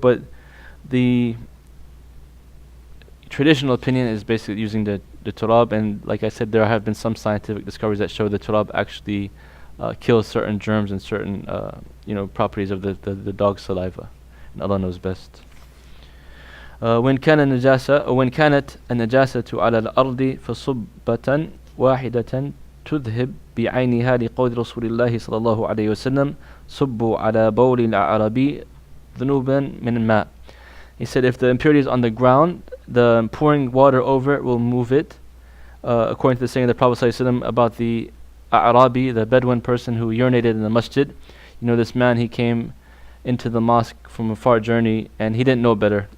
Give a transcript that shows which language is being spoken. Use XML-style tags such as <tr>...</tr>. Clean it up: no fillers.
<en>But the traditional opinion is basically using the turab, and like I said, there have been some scientific discoveries that show the turab actually kills certain germs and certain properties of the dog's saliva, and Allah knows best.</en> <ar>وإن كان النجاسة وإن كانت النجاسة على الأرض فصبة واحدة تذهب بعينها لقول رسول الله صلى الله عليه وسلم صبوا على بول الأعرابي ذنوبا من الماء.</ar> <en>He said if the impurity is on the ground, the pouring water over it will move it. According to the saying of the Prophet ﷺ about the A'rabi, the Bedouin person who urinated in the masjid. This man, he came into the mosque from a far journey and he didn't know better.</en>